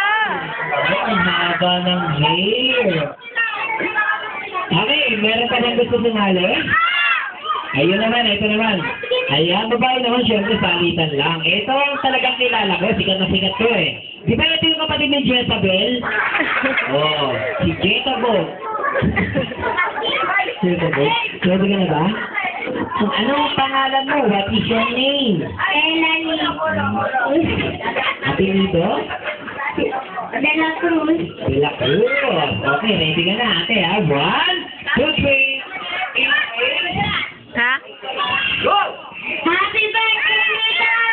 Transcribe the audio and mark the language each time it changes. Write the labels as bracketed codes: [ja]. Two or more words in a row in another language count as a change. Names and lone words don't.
[tl] Ang haba ng hair. Okay, meron pa bang gusto sumali? Ayun naman, ito naman. Ayan, babae naman, syempre, salitan lang. Ito ang talagang kilala ko, sikat na sikat ko eh. Di ba ito yung kapatid ni Jezabel? Oo, si Jezabel. Jezabel? Pwede ka na ba? Anong pangalan mo? [en] What is your name? [tl] Melanie. Apelido? De La Cruz. De La Cruz. Okay, ready ka na ate ha? 1, 2, 3. Ha? Go! Happy birthday, Nika!